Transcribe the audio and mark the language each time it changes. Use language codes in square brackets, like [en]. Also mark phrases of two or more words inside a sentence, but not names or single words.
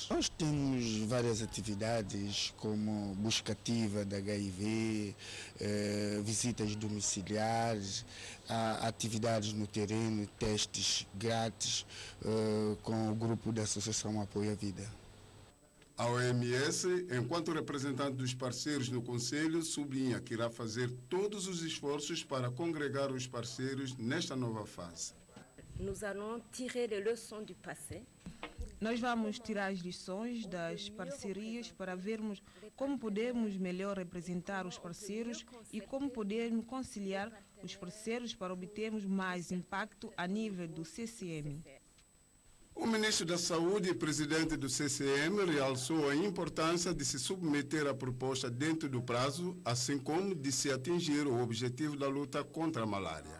[pt] Nós temos várias atividades, como busca ativa da HIV, visitas domiciliares, atividades no terreno, testes grátis com o grupo da Associação Apoio à Vida. A OMS, enquanto representante dos parceiros no Conselho, sublinha que irá fazer todos os esforços para congregar os parceiros nesta nova fase. [fr] Nous allons tirer les leçons du passé [pt] Nós vamos tirar as lições das parcerias para vermos como podemos melhor representar os parceiros e como podemos conciliar os parceiros para obtermos mais impacto a nível do CCM. O ministro da Saúde e presidente do CCM realçou a importância de se submeter à proposta dentro do prazo, assim como de se atingir o objetivo da luta contra a malária.